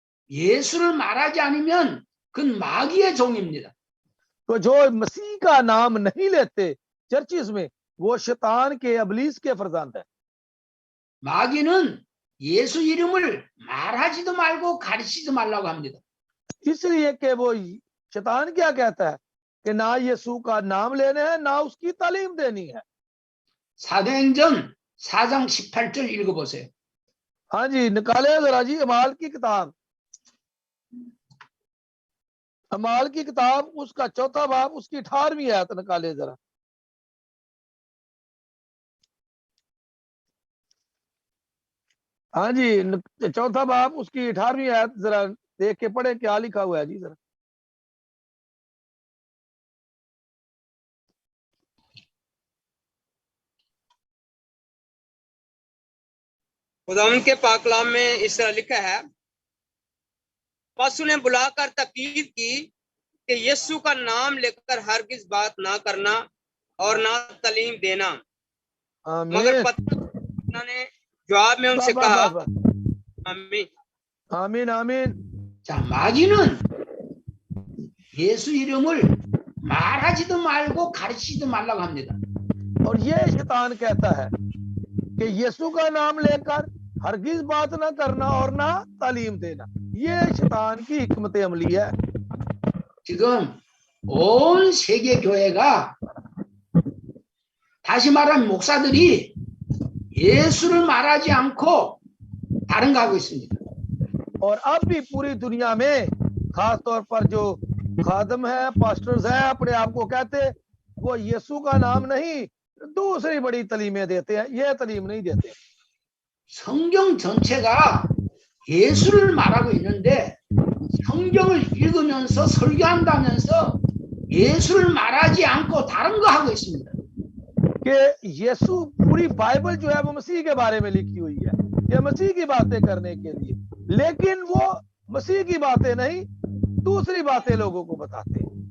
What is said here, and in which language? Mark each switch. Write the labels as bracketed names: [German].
[Korean] 예수를 말하지 않으면 그건 마귀의 종입니다. [Hindi] तो जो मसीह का नाम नहीं लेते चर्चिस में वो शैतान के अबलीस के फरजंद है। [Korean] 마귀는 예수 이름을 말하지도 말고 가르치지도 말라고 합니다. [Hindi] इसलिए कि वो शैतान क्या कहता है कि ना यीशु का नाम लेने हैं ना उसकी तालीम देनी है। [Korean] 사도행전 4장 18절 읽어보세요. [Hindi] हाँ जी, निकाले जरा जी अमाल की किताब, अमाल की किताब उसका चौथा बाब उसकी 18वीं आयत निकाले जरा। हाँ जी, चौथा बाब उसकी 18वीं आयत जरा देख के पढ़े क्या लिखा हुआ है जी जरा। खुदावंद के पाक कलाम में इस तरह लिखा है, पशु ने बुलाकर तकीद की कि यीशु का नाम लेकर हरगिज बात ना करना और ना तालीम देना। मगर पतरस ने जवाब में उनसे कहा, आमीन आमीन आमीन। [Korean] 자, 마귀는 예수 이름을 말하지도 말고 가르치지도 말라고 합니다. [Hindi] और ये शैतान कहता है कि यीशु का नाम लेकर हरगिज बात ना करना और ना तालीम देना, ये शैतान की हिकमत अमली है। [Korean] 지금 온 세계 교회가 다시 말하면 목사들이 예수를 말하지 않고 다른 거 하고 있습니다. [Hindi] और अब भी पूरी दुनिया में खास तौर पर जो खादम है, पास्टर्स हैं, अपने आप को कहते वो यीशु का नाम नहीं दूसरी बड़ी तालीमें देते हैं, ये तालीम नहीं देते। [Korean] 성경 전체가 예수를 말하고 있는데 성경을 읽으면서 설교한다면서 예수를 말하지 않고 다른 거 하고 있습니다. [Hindi] कि यीशु पूरी बाइबल जो है वो मसीह के बारे में लिखी हुई है, ये मसीह की बातें करने के लिए, लेकिन वो मसीह की बातें नहीं दूसरी बातें लोगों को बताते हैं।